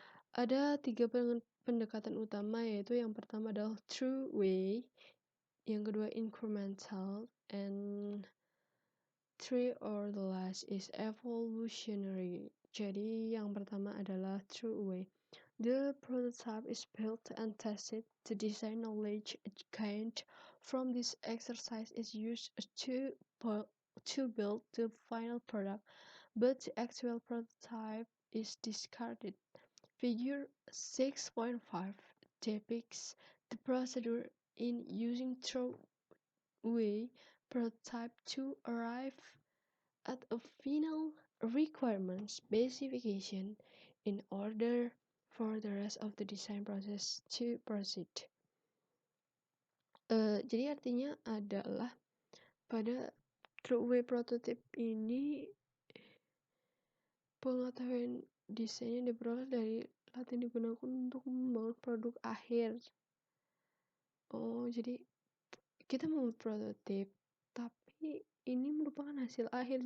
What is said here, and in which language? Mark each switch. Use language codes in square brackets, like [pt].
[id] Ada 3 pendekatan utama, yaitu yang pertama adalah true way, yang kedua incremental, [en] and three or the last is evolutionary. [id] Jadi yang pertama adalah true way. [en] The prototype is built and tested. The design knowledge gained from this exercise is used to build the final product, but the actual prototype is discarded. Figure 6.5 depicts the procedure in using throwaway prototype to arrive at a final requirement specification in order for the rest of the design process to proceed. [id] Jadi artinya adalah pada throwaway prototype ini pengetahuan desainnya diperoleh dari latihan digunakan untuk membangun produk akhir. Oh, jadi kita membuat prototip, tapi ini merupakan hasil akhir.